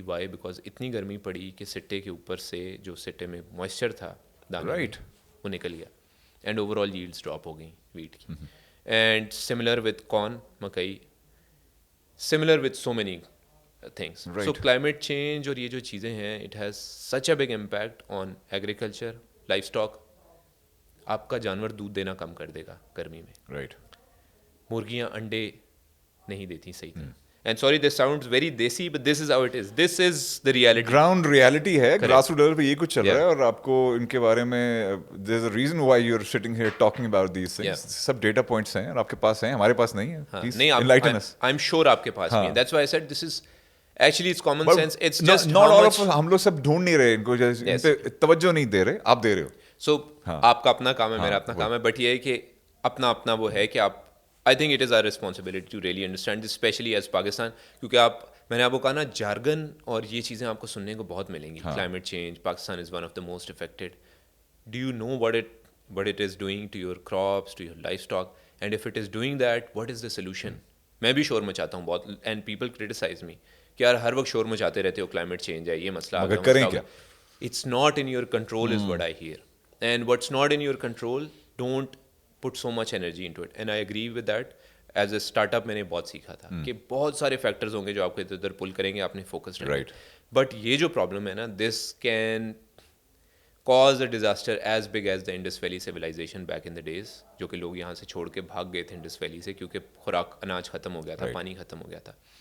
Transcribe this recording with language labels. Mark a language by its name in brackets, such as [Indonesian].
[English] Why? Because [Urdu] اتنی گرمی پڑی کہ سٹے کے اوپر سے جو سٹے میں موئسچر تھا دانے میں وہ نکل گیا, [English] and overall yields [Urdu] ڈراپ ہو گئیں ویٹ کی. [English] And similar with corn, مکئی, similar with so many things. So climate change [Urdu] اور یہ جو چیزیں ہیں, [English] It has such a big impact on agriculture, livestock. [Urdu] آپ کا جانور دودھ دینا کم کر دے گا گرمی میں. [English] Right. [Urdu] مرغیاں انڈے نہیں دیتی صحیح طرح. [English] And sorry this sounds very desi but this is how it is. This is the reality. [Urdu] Ground reality ہے, گراس روٹ لیول پہ یہ کچھ چل رہا ہے, اور آپ کو ان کے بارے میں [English] There is a reason why you are sitting here talking about these things. [Urdu] Sub data points ہیں اور آپ کے پاس ہیں, ہمارے پاس نہیں ہے. [English] نہیں, I am sure [Urdu] آپ کے پاس بھی ہے. [English] That's why I said this is actually it's common sense. It's just not all of, [Urdu] ہم لوگ سب ڈھونڈ نہیں رہے ان کو, ان پہ توجہ نہیں دے رہے, آپ دے رہے ہو. سو آپ کا اپنا کام ہے, میرا اپنا کام ہے, بٹ یہ ہے کہ اپنا اپنا وہ ہے کہ آپ, [English] I think it is our responsibility to really understand this, [Urdu] especially as Pakistan, کیونکہ آپ, میں نے آپ کو کہا نا, جارگن اور یہ چیزیں آپ کو سننے کو بہت ملیں گی. [English] Climate change, Pakistan is one of the most affected. Do you know what it is doing to your crops, to your livestock, and if it is doing that, what is the solution? [Urdu] میں بھی شور مچاتا ہوں بہت, [English] and people criticise me [Urdu] کہ یار ہر وقت شور مچاتے رہتے ہو, کلائمیٹ چینج ہے, یہ مسئلہ آ گیا, کریں کیا. [English] It's not in your control is what I hear, and what's not in your control, don't put so much energy into it. And I agree with that. [Urdu] As a start up میں نے بہت سیکھا تھا کہ بہت سارے factors ہوں گے جو آپ کو ادھر ادھر پل کریں گے, آپ نے فوکس رہنا. بٹ یہ جو پرابلم ہے نا, [English] this can cause a disaster as big as the Indus valley civilisation back in the days, [Urdu] جو کہ لوگ یہاں سے چھوڑ کے بھاگ گئے تھے انڈس ویلی سے, کیونکہ خوراک, اناج ختم ہو گیا تھا, پانی ختم ہو گیا تھا.